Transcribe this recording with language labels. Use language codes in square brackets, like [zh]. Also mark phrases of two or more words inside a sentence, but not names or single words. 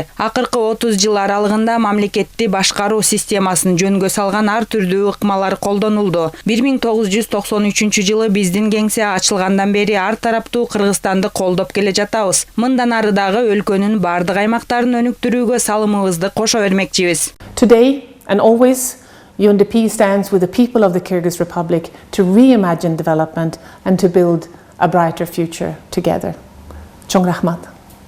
[ky] Акыркы 30 жыл аралыгында мамлекетти башкаруу системасын жөнгө салган ар түрдүү ыкмалар колдонулду. 1993 жылы биздин кеңсе ачылгандан бери ар тараптуу Кыргызстанды колдоп келе жатабыз. Мындан ары дагы өлкөнүн бардык аймактарын өнүктүрүүгө салымыбызды кошо бермекчибиз. [en] Today and always, UNDP stands with the people of the Kyrgyz Republic to reimagine development and to build a brighter future together. [ky] Чоң рахмат.